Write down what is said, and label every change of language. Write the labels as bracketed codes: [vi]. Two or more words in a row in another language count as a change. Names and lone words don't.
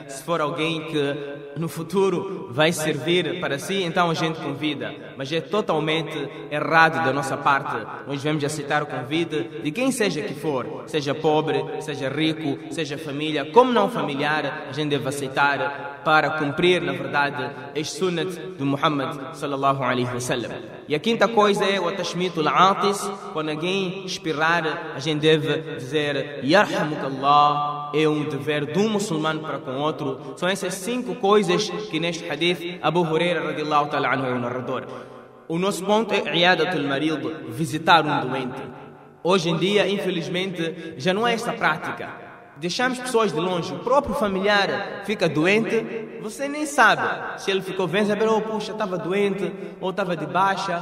[pt] Se for alguém que no futuro vai servir para si, então a gente convida. Mas é totalmente errado da nossa parte. Nós devemos aceitar o convite de quem seja que for, seja pobre, seja rico, seja família, como não familiar, a gente deve aceitar para cumprir, na verdade, as sunnat de Muhammad [ar] صلى الله عليه وسلم. [pt] E a quinta coisa é o [ar] تشميت العاطس. [pt] Quando alguém espirrar, a gente deve dizer yarhamukallah. É um dever de um muçulmano para com outro. São essas 5 coisas que neste hadith Abu Huraira [ar] رضي الله تعالى عنه [pt] é o narrador. O nosso ponto é [ar] عيادة المريض, [pt] visitar um doente. Hoje em dia, infelizmente, já não é essa prática. Deixamos pessoas de longe, o próprio familiar fica doente, você nem sabe se ele ficou bem, saber, puxa, estava doente ou estava de baixa.